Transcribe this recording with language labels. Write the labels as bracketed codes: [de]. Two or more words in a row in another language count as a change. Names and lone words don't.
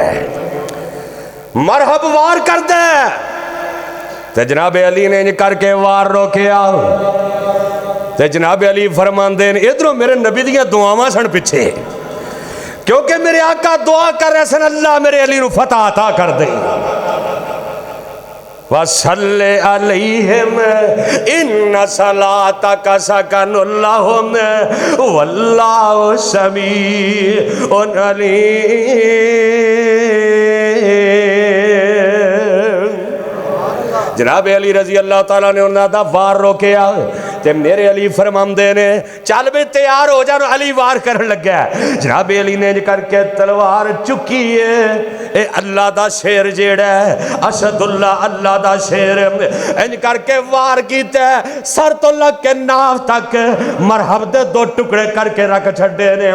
[pa] مرحب وار کر دے تے جناب علی نے اینج کر کے وار روکیا تے جناب علی فرماندے نے ایدھروں میرے نبی دیاں دعاواں سن پچھے، کیونکہ میرے آقا دعا کر رہے سن اللہ میرے علی نوں فتح عطا کر دے. [ar] وصل عليهم إن صلاتك سكن لهم والله سميع عليم. [pa] جناب علی [ar] رضي الله تعالى [pa] نے اوہناں دا وار روکیا تے میرے علی فرماندے نے چل بے تیار ہو جا. علی وار کرن لگا. جناب علی نے کر کے تلوار چکی ہے. اے اللہ دا شیر جیہڑا اسداللہ اللہ دا شیر اینج کر کے وار کیتا، سر توں لگ کے ناں تک مرحب دے دو ٹکڑے کر کے رکھ چھڈے نے.